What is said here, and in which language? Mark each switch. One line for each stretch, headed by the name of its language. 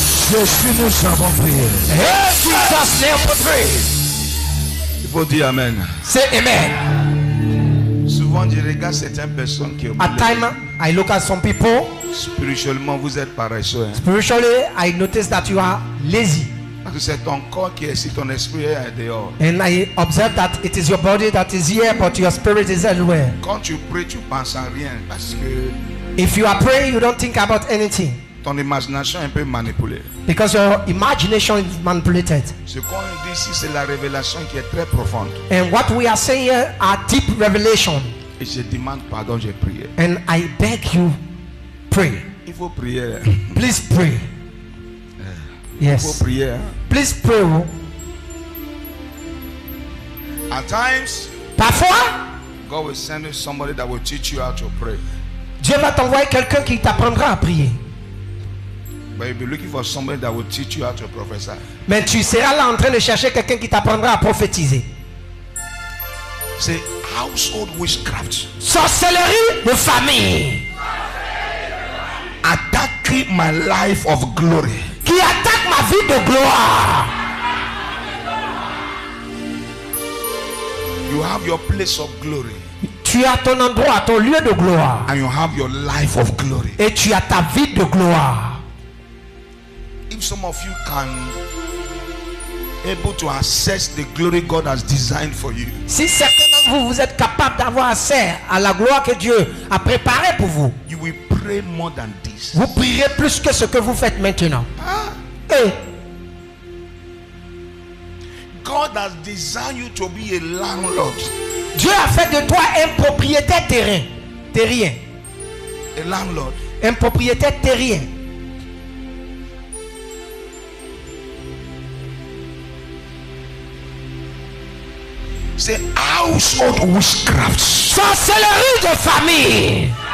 French: Jésus, nous avons prié.
English: Jesus name we pray.
French: Il faut dire Amen.
English: Say amen.
French: Souvent, je regarde certaines personnes qui ont
English: At time, I look at some people.
French: spirituellement, vous êtes paresseux. Hein?
English: Spiritually, I notice that you are lazy.
French: Parce que c'est ton corps qui est ici, ton esprit est dehors.
English: And I observe that it is your body that is here, but your spirit is elsewhere.
French: Quand tu pries, tu penses à rien. Parce que
English: If you are praying, you don't think about anything.
French: ton imagination est un peu manipulée.
English: Because your imagination is manipulated.
French: Ce qu'on dit ici, c'est la révélation qui est très profonde.
English: And what we are saying here are deep revelation.
French: Et je demande pardon, j'ai prié.
English: And I beg you, pray.
French: Il faut prier.
English: Please pray.
French: Il faut
English: Yes.
French: prier.
English: Please pray. At times,
French: Parfois,
English: God will send you somebody that will teach you how to pray.
French: Dieu va t'envoyer quelqu'un qui t'apprendra à prier.
English: But you'll be looking for somebody that will teach you how to prophesy.
French: Mais tu seras là en train de chercher quelqu'un qui t'apprendra à prophétiser.
English: Say household witchcraft.
French: Sorcellerie de famille.
English: Attacking my life of glory.
French: Qui attaque ma vie de gloire.
English: You have your place of glory.
French: Tu as ton endroit, ton lieu de gloire.
English: And you have your life of glory.
French: Et tu as ta vie de gloire.
English: If some of you can able to access the glory God has designed for you,
French: Si certains d'entre vous, vous êtes capables d'avoir accès à la gloire que Dieu a préparée pour vous,
English: you will pray more than this.
French: vous prierez plus que ce que vous faites maintenant. Et
English: God has designed you to be a landlord.
French: Dieu a fait de toi un propriétaire terrien.
English: A landlord.
French: Un propriétaire terrien.
English: Say household witchcraft.
French: Sorcellerie de famille.